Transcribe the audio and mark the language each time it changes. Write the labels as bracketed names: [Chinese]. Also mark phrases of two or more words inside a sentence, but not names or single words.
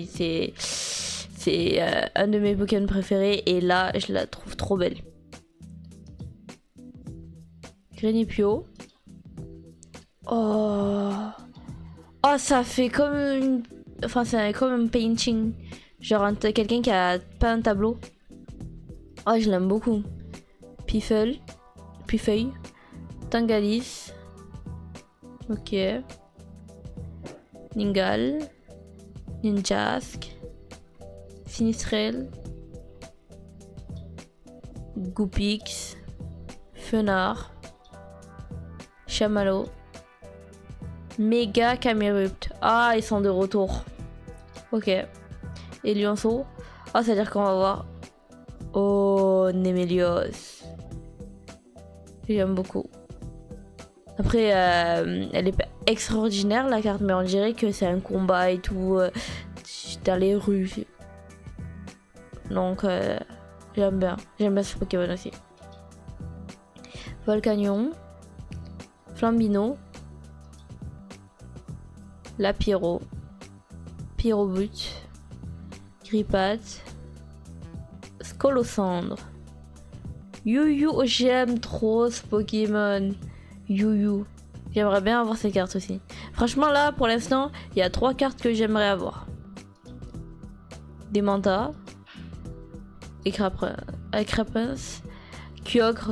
[French] C'est un de mes Pokémon préférés et là, je la trouve trop belle. Grenipio. Oh. Oh, ça fait comme une... Enfin, c'est comme un painting. Genre quelqu'un qui a peint un tableau. Oh, je l'aime beaucoup. Pifeuille. Tangalis. Ok. Ningal. Ninjask. Sinistrel. Goupix. Fenard. Chamallow. Méga Camerupt. Ah, ils sont de retour. Ok. Et Lionceau. Ah, ça veut dire qu'on va voir. Oh, Nemelios. J'aime beaucoup. Après, elle est pas extraordinaire la carte, mais on dirait que c'est un combat et tout dans les rues. Donc, j'aime bien. J'aime bien ce Pokémon aussi. Volcanion. Flambino. Lapiro. Pyrobut. Grippat. Scolosandre. Yuyu, j'aime trop ce Pokémon. Yuyu. J'aimerais bien avoir ces cartes aussi. Franchement là, pour l'instant, il y a 3 cartes que j'aimerais avoir. Des Manta. Écrapins. Kyogre.